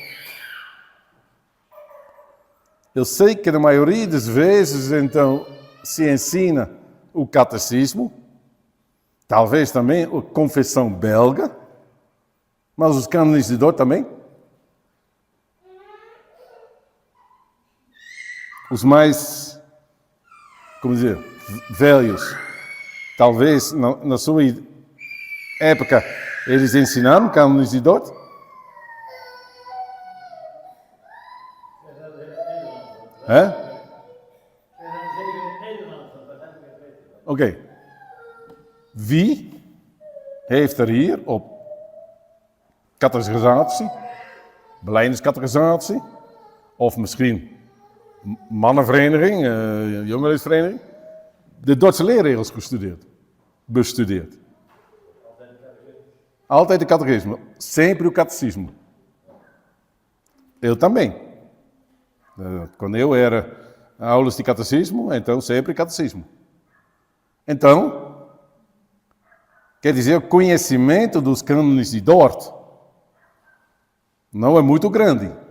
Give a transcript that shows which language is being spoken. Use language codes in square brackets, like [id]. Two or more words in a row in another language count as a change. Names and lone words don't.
[pt] Eu sei que na maioria das vezes, então, se ensina o catecismo, talvez também a confissão belga, mas os cânones de Dort também? Os mais, como dizer, velhos, talvez na sua época eles ensinaram cânones de Dort? Oké. [nl] Wie heeft er hier op catechisatie, belijdeniscatechisatie, of misschien mannenvereniging, jongerenvereniging, de Dordtse leerregels bestudeerd? [pt] Aula de catecismo, sempre o catecismo. Eu também. Quando eu era aulas de catecismo, então sempre catecismo. Então, quer dizer, o conhecimento dos cânones de Dort não é muito grande.